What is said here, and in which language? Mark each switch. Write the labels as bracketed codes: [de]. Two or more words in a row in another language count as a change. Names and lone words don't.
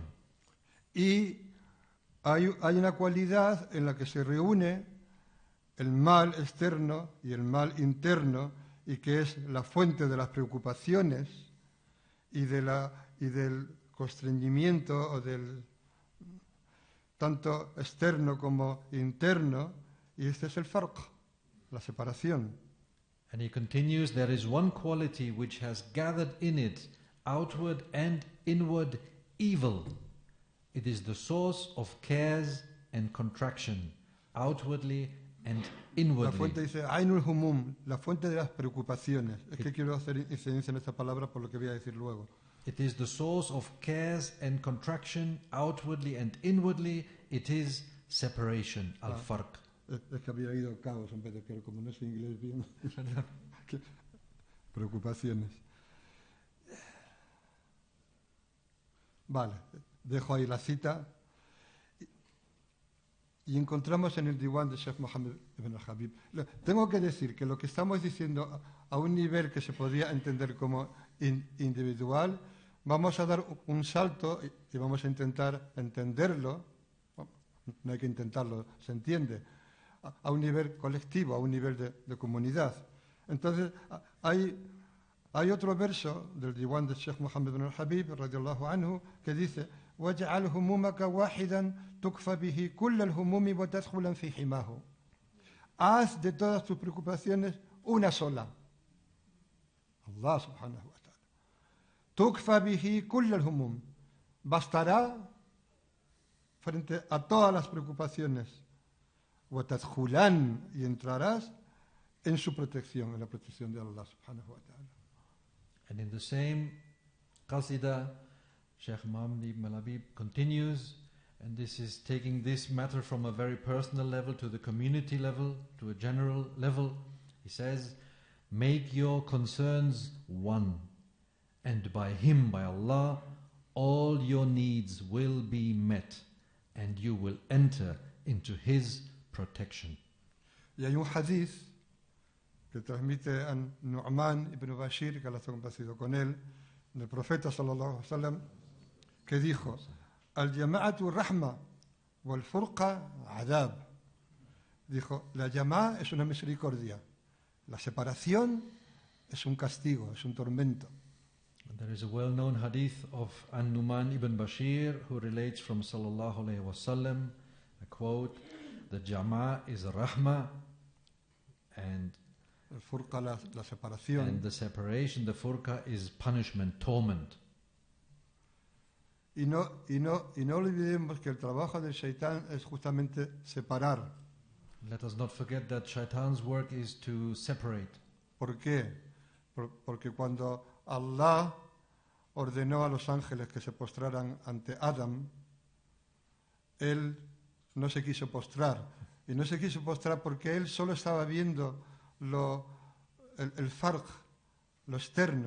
[es] Y hay una cualidad en la que se reúne el mal externo y el mal interno, y que es la fuente de las preocupaciones y del constreñimiento, o del tanto externo como interno, y este es el farq, la separación. [en] And he continues, there is one quality which has gathered in it outward and inward evil. It is the source of cares and contraction, outwardly and [es] La [en] inwardly. [es] fuente dice [ar] عين الهموم, [es] la fuente de las preocupaciones. Es que quiero hacer incidencia en esta palabra por lo que voy a decir luego. [en] It is the source of cares and contraction, outwardly and inwardly. It is separation, al-farq. [es] Es que había oído caos en vez de que, como no sé inglés bien, que- preocupaciones. Vale, dejo ahí la cita. Y encontramos en el Diwan de Sheikh Mohammed ibn al-Habib. Tengo que decir que lo que estamos diciendo a un nivel que se podría entender como individual, vamos a dar un salto y vamos a intentar entenderlo, bueno, no hay que intentarlo, se entiende, a un nivel colectivo, a un nivel de comunidad. Entonces, hay otro verso del Diwan de Sheikh Mohammed ibn al-Habib, [ar] رضي الله عنه, [es] que dice: [ar] وَاجْعَلْ هُمُومَكَ وَاحِدًا تُكْفَ بِهِ كُلَّ الْهُمُومِ وَتَدْخُلًا فِي حِمَاهُ. [es] Haz de todas tus preocupaciones una sola. [ar] الله سبحانه وتعالى. تُكْفَ بِهِ كُلَّ الْهُمُومِ. [es] Bastará frente a todas las preocupaciones. وَتَدْخُلًا. Y entrarás en su protección, en la protección de Allah [ar] سبحانه وتعالى. [en] And in the same qasida, Sheikh Muhammad ibn al-Habib continues, and this is taking this matter from a very personal level to the community level, to a general level. He says, make your concerns one, and by Him, by Allah, all your needs will be met, and you will enter into His protection. [es] Y hay un hadith que transmite a Nu'man ibn Bashir, que Allah está complacido con él, del profeta [ar] صلى الله عليه وسلم, [es] que dijo: [ar] الجماعة رحمة والفرقة عذاب. [es] Dijo, la llama es una misericordia, la separación es un castigo, es un tormento. [en] And there is a well-known hadith of An-Numan ibn Bashir who relates from [ar] صلى الله عليه وسلم, [en] a quote: the jama' is rahma, and [es] El furqa, la separación. [en] and the separation, the furqa, is punishment, torment. [es] Y no olvidemos que el trabajo del Shaitán es justamente separar. [en] Let us not forget that Shaitan's work is to separate. [es] ¿Por qué? Porque cuando Allah ordenó a los ángeles que se postraran ante Adam, él no se quiso postrar. Y no se quiso postrar porque él solo estaba viendo el farj, lo externo.